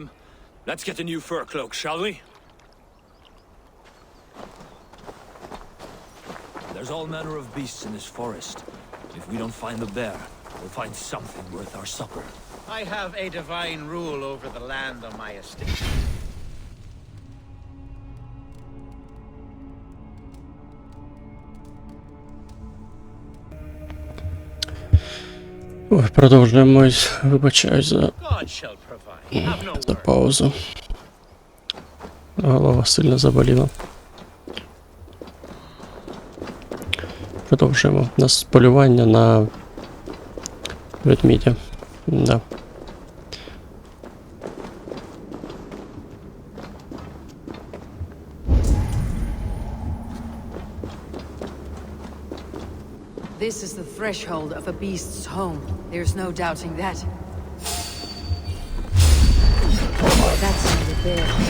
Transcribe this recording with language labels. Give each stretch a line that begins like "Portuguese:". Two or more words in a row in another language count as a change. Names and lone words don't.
English: Let's get a new fur cloak, shall we? There's all manner of beasts in this forest. If we don't find the bear, we'll find something worth our supper. I have a divine rule over the land on my estate.
Ukrainian: Ой, продовжуємо. Вибачаюсь за,
English: God shall provide. Have no
Ukrainian: за
English: worry.
Ukrainian: паузу. Голова сильно заболіла. Продовжуємо. У нас полювання на ведмідя. Да.
English: This is the threshold of a beast's home. There's no doubting that. That's not a bear.